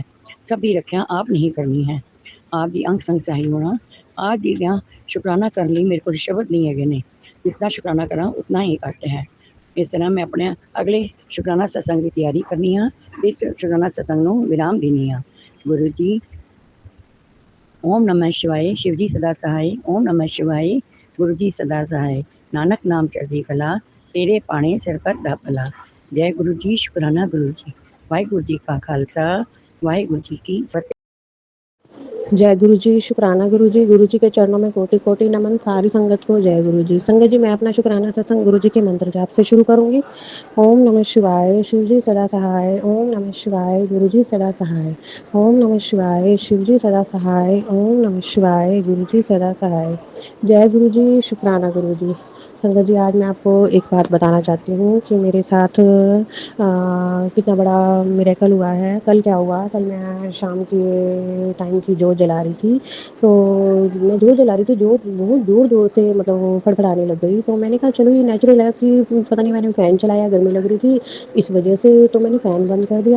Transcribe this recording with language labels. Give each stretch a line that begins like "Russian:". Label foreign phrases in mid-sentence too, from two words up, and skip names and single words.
Punjabi: ਸਭ ਦੀ ਰੱਖਿਆ ਆਪ ਨਹੀਂ ਕਰਨੀ ਹੈ। ਆਪ ਦੀ ਅੰਗ ਸੰਗ ਸਹਾਈ ਹੋਣਾ, ਆਪ ਜੀ ਦਾ ਸ਼ੁਕਰਾਨਾ ਕਰਨ ਲਈ ਮੇਰੇ ਕੋਲ ਸ਼ਬਦ ਨਹੀਂ ਹੈਗੇ ਨੇ, ਜਿਤਨਾ ਸ਼ੁਕਰਾਨਾ ਕਰਾਂ ਉਤਨਾ ਹੀ ਘੱਟ ਹੈ। ਇਸ ਤਰ੍ਹਾਂ ਮੈਂ ਆਪਣੇ ਅਗਲੇ ਸ਼ੁਕਰਾਨਾ ਸਤਸੰਗ ਦੀ ਤਿਆਰੀ ਕਰਨੀ ਹਾਂ, ਇਸ ਸ਼ੁਕਰਾਨਾ ਸਤਸੰਗ ਨੂੰ ਵਿਰਾਮ ਦੇਣੀ ਹਾਂ। ਗੁਰੂ ਜੀ
Hindi: ओम नमः शिवाय, शिवजी सदा सहाय। ओम नमः शिवाय, गुरु जी सदा सहाय।
Punjabi: ਨਾਨਕ ਨਾਮ ਚੜ੍ਹਦੀ ਕਲਾ, ਤੇਰੇ ਪਾਨੇ ਸਿਰ ਪਰ ਦਾ ਭਲਾ।
Hindi: जय गुरु जी, शुकराना गुरु जी। वाहिगुरु जी का खालसा, वाहिगुरु जी की फतेह। जय गुरु जी, शुक्राना गुरु जी के चरणों में कोटि-कोटि नमन, सारी संगत को जय गुरु जी। संगत जी, मैं अपना शुक्राना सत्संग गुरु जी के मंत्र जाप से शुरू करूँगी। ओम नमः शिवाय, शिव जी सदा सहाय। ओम नमः शिवाय, गुरु जी सदा सहाय। ओम नमः शिवाय, शिव जी सदा सहाय। ओम नमः शिवाय, गुरु जी सदा सहाय। जय गुरु जी, शुक्राना गुरु जी। संगत जी, आज मैं आपको एक बात बताना चाहती हूँ कि मेरे साथ कितना बड़ा मिरेकल हुआ है। कल क्या हुआ, कल मैं शाम के टाइम की जोत जला रही थी, तो मैं जोत जला रही थी, जोत बहुत ज़ोर-ज़ोर से मतलब वो फड़फड़ाने लग गई। तो मैंने कहा चलो ये नेचुरल है कि पता नहीं मैंने फ़ैन चलाया, गर्मी लग रही थी इस वजह से, तो मैंने फ़ैन बंद कर दिया।